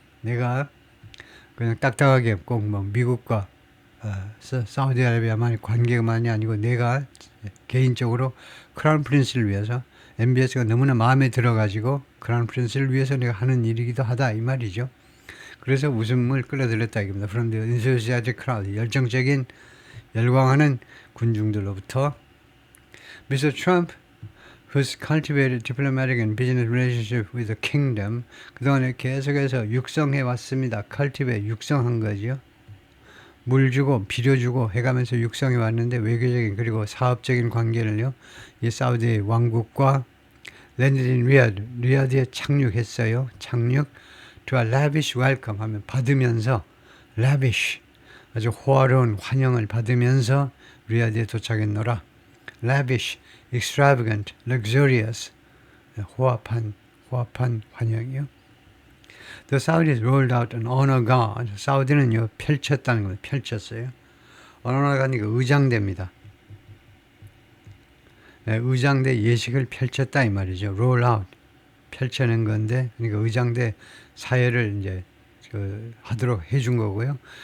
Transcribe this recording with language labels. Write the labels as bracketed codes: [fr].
[ko] 내가 그냥 딱딱하게 꼭 뭐 미국과 사우디아라비아만의 관계만이 아니고 내가 개인적으로 크라운 프린스를 위해서 MBS가 너무나 마음에 들어가지고 크라운 프린스를 위해서 내가 하는 일이기도 하다 이 말이죠. 그래서 웃음을 끌어들였다 이겁니다. [en] From the enthusiastic crowd, [ko] 열정적인 열광하는 군중들로부터. [en] Mr. Trump, who's cultivated diplomatic and business relationship with the kingdom, [ko] 그동안에 계속해서 육성해 왔습니다. cultivate, 육성한 거죠. 물 주고 비료 주고 해가면서 육성해 왔는데 외교적인 그리고 사업적인 관계를요. 이 사우디 왕국과 [en] landed in Riyadh, [ko] 리야드에 착륙했어요. 착륙 [en] to a lavish welcome [ko] 하면 받으면서 lavish 아주 호화로운 환영을 받으면서 리야드에 도착했노라. lavish, extravagant, luxurious 호화판 환영이요. [en] The Saudis rolled out an honor guard. [ko] 사우디는요 펼쳤다는 겁니다. 펼쳤어요. honor guard이니까 의장대입니다. 의장대 예식을 펼쳤다 이 말이죠. roll out 펼쳐낸 건데, 그러니까 의장대 사회를 이제 하도록 해준 거고요.